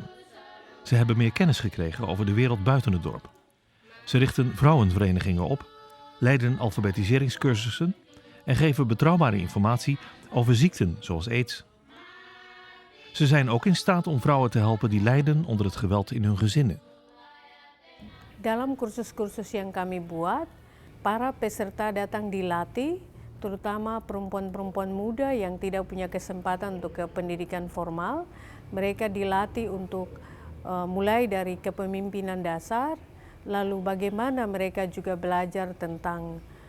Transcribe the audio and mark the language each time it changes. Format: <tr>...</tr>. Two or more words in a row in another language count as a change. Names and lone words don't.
<nl>Ze hebben meer kennis gekregen over de wereld buiten het dorp. Ze richten vrouwenverenigingen op, leiden alfabetiseringscursussen en geven betrouwbare informatie over ziekten zoals aids. Ze zijn ook in staat om vrouwen te helpen die lijden onder het geweld in hun gezinnen.</nl> <id>Dalam kursus-kursus yang kami buat, para peserta datang dilatih, terutama perempuan-perempuan muda yang tidak punya kesempatan untuk ke pendidikan formal. Mereka dilatih untuk mulai dari kepemimpinan dasar, lalu bagaimana mereka juga belajar tentang</id>